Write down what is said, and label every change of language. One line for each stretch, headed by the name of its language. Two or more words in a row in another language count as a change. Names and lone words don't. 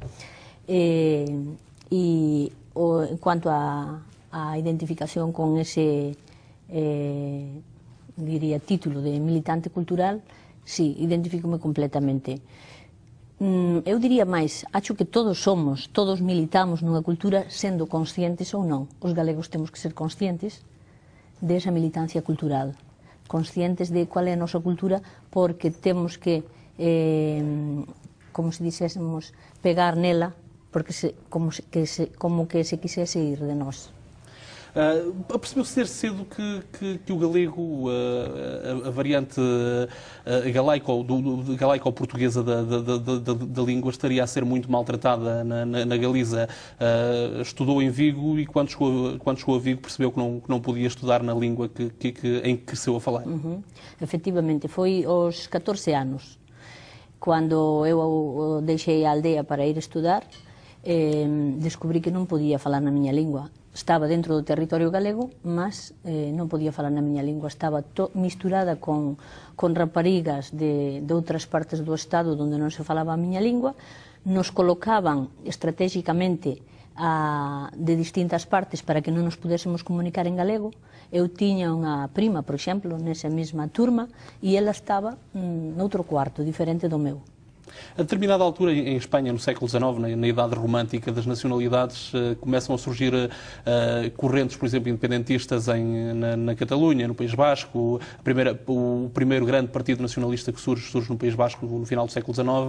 Portuguese: Quanto à identificação com esse, diria, título de militante cultural, sim, identifico-me completamente.
Galician: Eu diria máis, acho que todos militamos nunha cultura sendo conscientes ou non. Os galegos temos que ser conscientes desa militancia cultural, conscientes de qual é a nosa cultura, porque temos que, como se dixésemos, pegar nela, porque como que se quisesse ir de nós.
Portuguese: Percebeu-se ser cedo que o galego, a variante galaico-portuguesa da língua, estaria a ser muito maltratada na Galiza. Estudou em Vigo e quando chegou a Vigo percebeu que não podia estudar na língua em que cresceu a falar.
Galician: Efectivamente, foi aos 14 anos, quando eu deixei a aldeia para ir estudar. Descobri que non podía falar na miña lingua. Estaba dentro do territorio galego, mas non podía falar na miña lingua. Estaba misturada con raparigas de outras partes do estado onde non se falaba a miña lingua. Nos colocaban estratégicamente de distintas partes para que non nos pudésemos comunicar en galego. Eu tiña unha prima, por exemplo, nesa mesma turma, e ela estaba noutro cuarto, diferente do meu.
Portuguese: A determinada altura, em Espanha, no século XIX, na Idade Romântica das nacionalidades, começam a surgir correntes, por exemplo, independentistas na Catalunha, no País Basco. O primeiro grande partido nacionalista que surge no País Basco no final do século XIX.